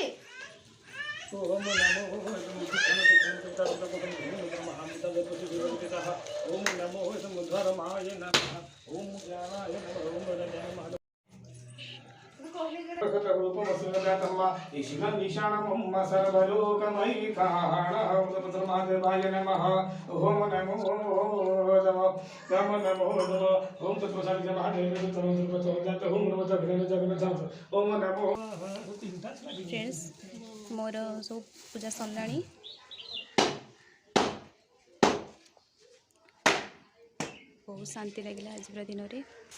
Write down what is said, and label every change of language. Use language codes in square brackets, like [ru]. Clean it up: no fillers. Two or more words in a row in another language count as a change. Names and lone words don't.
[sa] ओम नमो ओम नमो समुद्रमाय नमः ओम ज्ञानाय नमः ओम वरदाय नमः सर्वलोकमय नमः ओम नमो ओम नमो [or] ଫ୍ରେଣ୍ଡସ ମୋର ସବ ପୂଜା ସରିଲାଣି [hi] बहुत शांति लगे आज पूरा दिन में